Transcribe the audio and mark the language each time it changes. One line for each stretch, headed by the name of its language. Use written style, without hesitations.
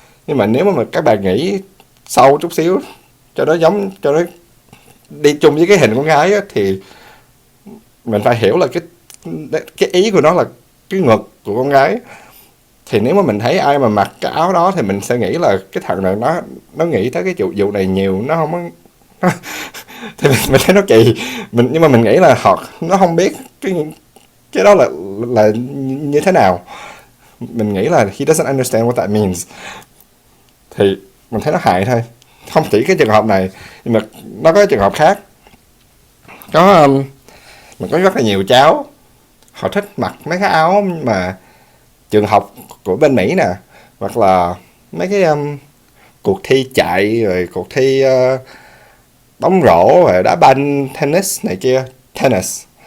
Vietnamese: Nhưng mà nếu mà các bạn nghĩ sâu chút xíu cho nó giống, cho nó đi chung với cái hình con gái á, thì mình phải hiểu là cái ý của nó là cái ngực của con gái. Thì nếu mà mình thấy ai mà mặc cái áo đó thì mình sẽ nghĩ là cái thằng này nó nghĩ tới cái vụ này nhiều, nó không có nó, thì mình thấy nó kỳ. Nhưng mà mình nghĩ là nó không biết cái đó là như thế nào. Mình nghĩ là
English: he doesn't understand what that means.
Vietnamese: Thì mình thấy nó hại thôi, không chỉ cái trường hợp này nhưng mà nó có trường hợp khác. Có mình có rất là nhiều cháu họ thích mặc mấy cái áo mà trường học của bên Mỹ nè, hoặc là mấy cái cuộc thi chạy, rồi cuộc thi bóng rổ, rồi đá banh, tennis này kia, tennis.